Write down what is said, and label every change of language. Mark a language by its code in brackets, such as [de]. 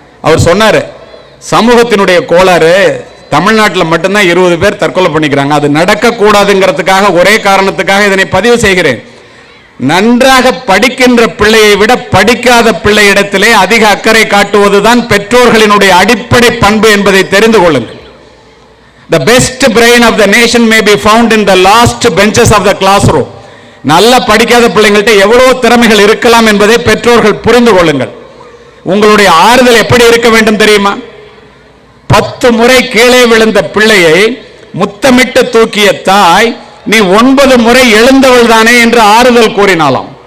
[ta] அவர் சொன்னாரு, சமூகத்தினுடைய கோளாறு, தமிழ்நாட்டில் மட்டும்தான் 20 பேர் தற்கொலை பண்ணிக்கிறாங்க. அது நடக்கக்கூடாதுங்கிறதுக்காக, ஒரே காரணத்துக்காக இதனை பதிவு செய்கிறேன். நன்றாக படிக்கின்ற பிள்ளையை விட படிக்காத பிள்ளையிடத்திலே அதிக அக்கறை காட்டுவதுதான் பெற்றோர்களினுடைய அடிப்படை பண்பு என்பதை தெரிந்து கொள்ளுங்கள். [en] The best brain of the nation may be found in the last benches of the classroom. [ta] நல்ல படிக்காத பிள்ளைங்கள்ட்ட எவ்வளவு திறமைகள் இருக்கலாம் என்பதை பெற்றோர்கள் புரிந்து கொள்ளுங்கள். உங்களுடைய ஆறுதல் எப்படி இருக்க வேண்டும் தெரியுமா? 10 முறை கீழே விழுந்த பிள்ளையை முத்தமிட்டு தூக்கிய தாய், நீ 9 முறை எழுந்தவள் தானே என்று ஆறுதல் கூறினாலாம்.